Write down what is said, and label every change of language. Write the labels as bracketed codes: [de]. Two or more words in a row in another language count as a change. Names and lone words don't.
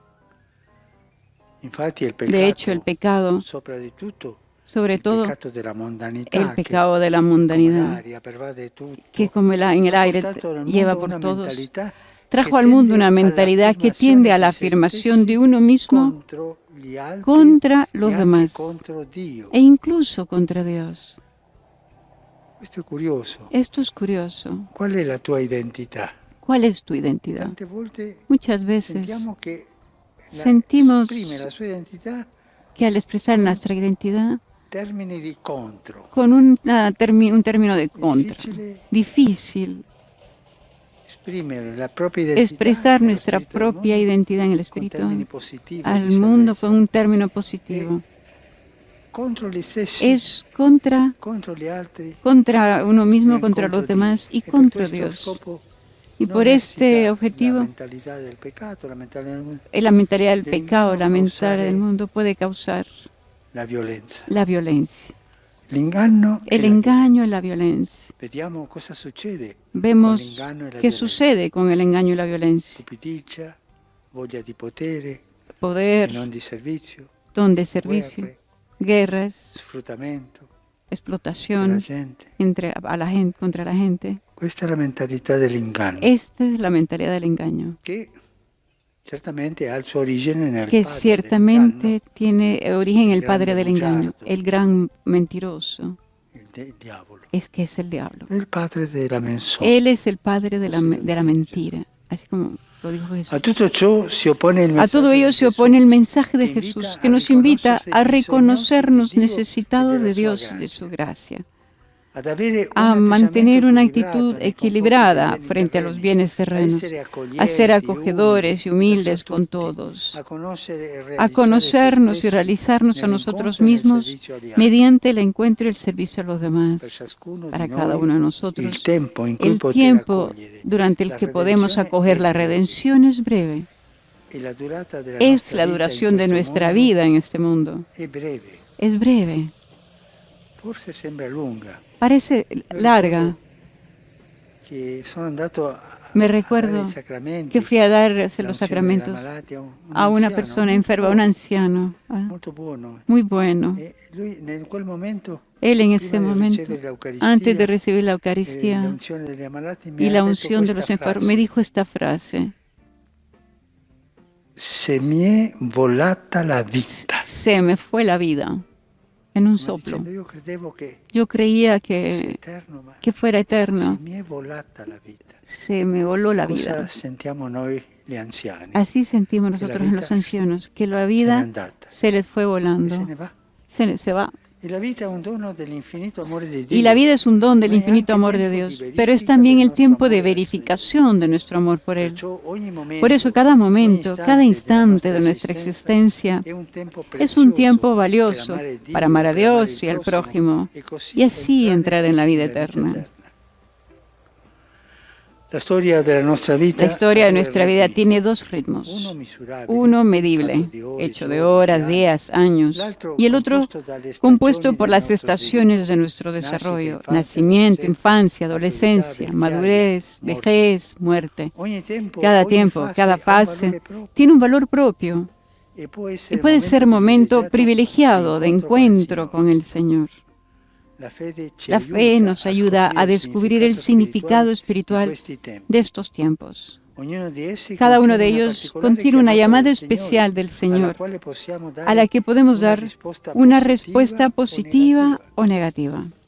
[es] De hecho, el pecado, sobre todo el pecado de la mundanidad, que como en el aire lleva por todos, trajo al mundo una mentalidad que tiende a la afirmación de uno mismo contra los demás e incluso contra Dios. Esto es curioso. ¿Cuál es la tua identidad? ¿Cuál es tu identidad? [it] Tante volte [es] Muchas veces [it] sentiamo che [es] sentimos [it] esprime la sua identità [es] que al expresar nuestra identidad [it] termini di contro. [es] con un término de contra, difícil [it] Esprimere la propria identità [es] expresar [it] nello [es] nuestra [it] spirito del [es] propia [it] mondo [es] identidad en el [it] con [es] espíritu [it] termini positivi [es] al [it] di [es] mundo [it] salvezza. [es] con un término positivo. [it] Contro gli stessi, [es] Es contra [it] contro gli altri, [es] uno mismo, [it] e [es] contra [it] contro [es] los demás y [it] Dio. Per [es] contra [it] questo [es] Dios. [it] scopo [es] Y [it] non [es] por [it] necessita [es] este [it] la [es] objetivo, [it] mentalità del peccato, la mentalità [es] la mentalidad del [it] del [es] pecado, la [it] inganno [es] mentalidad del [it] causare [es] mundo puede causar [it] la violenza. [es] la violencia. [it] L'inganno e [es] El [it] la [es] engaño y [it] violenza. [es] la violencia. [it] Vediamo cosa succede [es] Vemos [it] con l'inganno e la [es] qué [it] violenza. [es] sucede con el engaño y la violencia. [it] Cupidigia, voglia di potere e [es] Poder, [it] non di servizio, [es] don de servicio, [it] guerre, [es] guerras, [it] sfruttamento della [es] explotación [it] gente. [es] a la gente, contra la gente. [it] Questa è la mentalità dell'inganno, [es] Esta es la mentalidad del engaño, [it] che certamente ha il suo origine nel [es] que [it] padre [es] ciertamente tiene origen en el el padre del [it] grande [es] engaño, [it] bugiardo. [es] el gran mentiroso, [it] dell'inganno, il diavolo. [es] es que es el diablo. [it] È il padre della menzogna. [es] Él es el padre de la mentira, así como lo dijo Jesús. [it] A tutto ciò si oppone il [es] A [it] messaggio [es] todo ello [it] di [es] se [it] Gesù, [es] opone el mensaje de que invita Jesús, [it] a [es] que nos invita a reconocerse reconocernos [it] bisognosi di Dio [es] necesitados [it] e della [es] de [it] sua [es] Dios y de [it] gracia. [es] su gracia, [it] ad avere [es] a [it] un [es] mantener una [it] atteggiamento [es] actitud [it] nei confronti [es] equilibrada [it] dei beni [es] frente a los [it] terreni, [es] bienes [it] a [es] terrenos, [it] essere [es] a [it] accoglienti, [es] ser acogedores y [it] umili [es] humildes [it] verso [es] con [it] tutti, [es] todos, [it] a conoscere e [es] a [it] realizzare [es] conocernos [it] se [es] y [it] stessi [es] realizarnos a [it] nell'incontro [es] nosotros [it] e nel [es] mismos [it] servizio agli altri. [es] mediante el encuentro y el servicio a los demás. [it] Per ciascuno [es] Para [it] di [es] cada [it] noi, [es] uno de nosotros, [it] il tempo in cui [es] el [it] poter [es] tiempo [it] accogliere [es] durante el [it] la [es] que podemos [it] redenzione [es] acoger [it] è [es] la [it] breve, [es] redención es breve. [it] e la durata della [es] Es [it] nostra [es] la [it] vita in [es] duración de [it] questo [es] nuestra [it] mondo [es] vida en este mundo. [it] è breve, [es] Es breve, [it] forse sembra lunga. [es] parece larga. [it] Che sono andato [es] Me [it] a dare [es] recuerdo [it] i sacramenti, [es] que fui a dar los [it] l'unzione dei [es] sacramentos [it] malati un [es] a una [it] anziano [es] persona enferma, a un anciano, [it] molto buono. [es] muy bueno. [it] E lui in quel momento, [es] Él en [it] prima [es] ese [it] di [es] momento, [it] ricevere l'Eucaristia, [es] antes de recibir la [it] e [es] Eucaristía [it] l'unzione degli ammalati, mi [es] y [it] ha [es] la [it] detto [es] unción de los [it] questa [es] enfermos, [it] frase: [es] me dijo esta frase: [it] se mi è volata la vita. [es] se me fue la vida en un [it] Come [es] soplo. [it] dicendo, io credevo che [es] Yo creía [it] fosse [es] que [it] eterno, ma [es] fuera [it] se [es] eterno. [it] mi è volata la vita. [es] Se me voló la [it] Cosa [es] vida. [it] sentiamo noi gli anziani? [es] Así sentimos Que la nosotros en los vida ancianos, que la [it] Se n'è [es] vida [it] andata [es] se les fue [it] e [es] volando, [it] se ne va. [es] se va. [it] E la vita è un dono dell'infinito amore di Dio. [es] Y la vida es un don del [it] Ma è [es] infinito [it] anche [es] amor de [it] tempo di [es] Dios, [it] verifica [es] pero es [it] del [es] también el [it] nostro [es] tiempo de [it] amore verso [es] verificación de nuestro amor por Él. [it] Perciò ogni momento, [es] Por eso cada momento, cada instante de [it] della [es] nuestra existencia [it] è un tempo [es] es un tiempo [it] prezioso [es] valioso para amar a Dios y al prójimo, y así entrar en la vida eterna. [it] La storia della nostra vita, [es] La historia de [it] ha due [es] nuestra vida [it] ritmi. [es] tiene dos ritmos. [it] Uno misurabile, [es] Uno medible, [it] fatto di ore, [es] hecho de [it] giorni, [es] horas, [it] anni. [es] días, años, [it] L'altro [es] y el otro [it] composto dalle [es] compuesto [it] stagioni [es] por [it] del [es] las [it] nostro [es] estaciones de nuestro [it] Nascita, [es] desarrollo: infancia, nacimiento, infancia, adolescencia, adolescencia, madurez, [it] morte. [es] vejez, muerte. [it] Ogni tempo, [es] Cada [it] ogni [es] tiempo, [it] fase [es] cada [it] ha un valore [es] fase [it] proprio [es] tiene un valor propio [it] e [es] y puede ser momento privilegiado de encuentro con el Señor. La La fe nos ayuda a descubrir el significado espiritual de estos tiempos. Cada uno de ellos contiene una llamada especial del Señor a la que podemos dar una respuesta positiva o negativa.